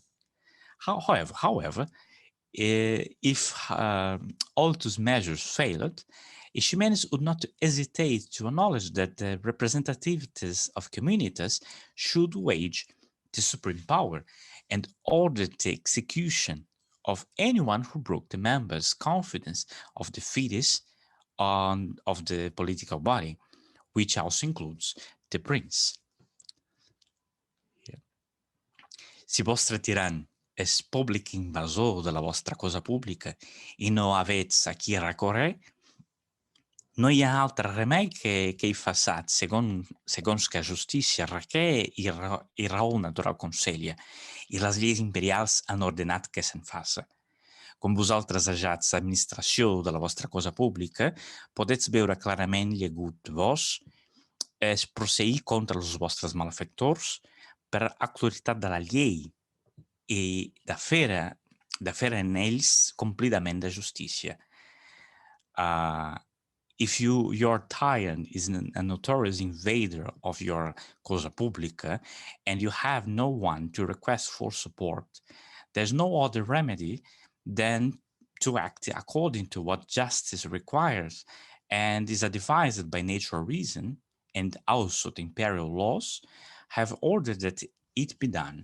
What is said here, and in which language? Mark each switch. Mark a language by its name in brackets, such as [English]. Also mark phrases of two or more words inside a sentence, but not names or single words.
[English] However, if all those measures failed, Eiximenis would not hesitate to acknowledge that the representatives of communities should wage the supreme power and order the execution of anyone who broke the members' confidence of the fetus of the political body, which also includes the prince. [Catalan] Si vostre tirant es public invasor de la vostra cosa pública i no avets a qui recorrer, no hi ha altre remei que hi façat segons que justícia requer i raó natural consella, i les lleis imperials han ordenat que se'n faça. Com vosaltres ajats administració de la vostra cosa pública, podets veure clarament llegut vos es procedir contra els vostres malfectors per autoritat de la llei i de fer en ells complidament de justícia. [English] If your tyrant is a notorious invader of your [Catalan] cosa pública [English] and you have no one to request for support, there's no other remedy than to act according to what justice requires and is advised by natural reason, and also the imperial laws have ordered that it be done.